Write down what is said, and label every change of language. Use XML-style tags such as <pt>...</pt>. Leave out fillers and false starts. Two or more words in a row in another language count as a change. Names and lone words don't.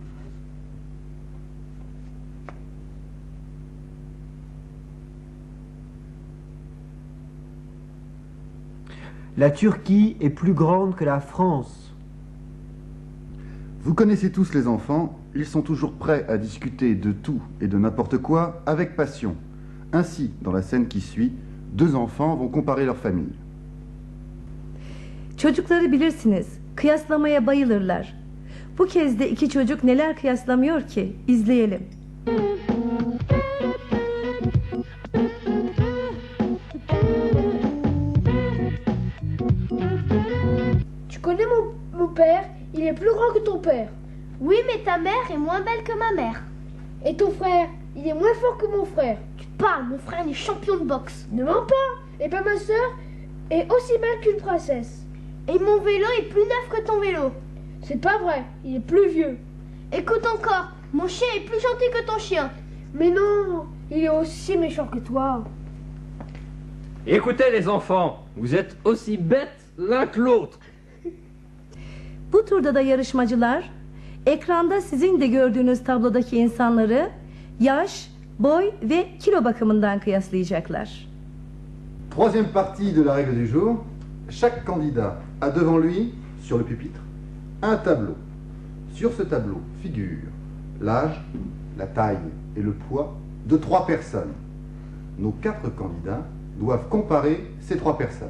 <fr>La Turquie est plus grande que la France. Vous connaissez tous les enfants, ils sont toujours prêts à discuter de tout et de n'importe quoi avec passion. Ainsi, dans la scène qui suit, 2 enfants vont comparer leur famille.</fr> <tr>Çocukları bilirsiniz, kıyaslamaya bayılırlar. Bu kez de 2 çocuk neler kıyaslamıyor ki? İzleyelim.</tr> <fr>Tu connais mon père, il est plus grand que ton père. Oui, mais ta mère est moins belle que ma mère. Et ton frère, il est moins fort que mon frère. Tu parles, mon frère est champion de boxe. Ne mens pas. Et pas ma soeur est aussi belle qu'une princesse. Et mon vélo est plus neuf que ton vélo. C'est pas vrai, il est plus vieux. Écoute encore, mon chien est plus gentil que ton chien. Mais non, il est aussi méchant que toi. Écoutez les enfants, vous êtes aussi bêtes l'un que l'autre.</fr> <tr>Bu turda da yarışmacılar Ekranda sizin de gördüğünüz tablodaki insanları yaş, boy ve kilo bakımından kıyaslayacaklar.</tr> <fr>Troisième partie de la règle du jour. Chaque candidat a devant lui, sur le pupitre, un tableau. Sur ce tableau figure l'âge, la taille et le poids de 3 personnes. Nos 4 candidats doivent comparer ces 3 personnes.</fr>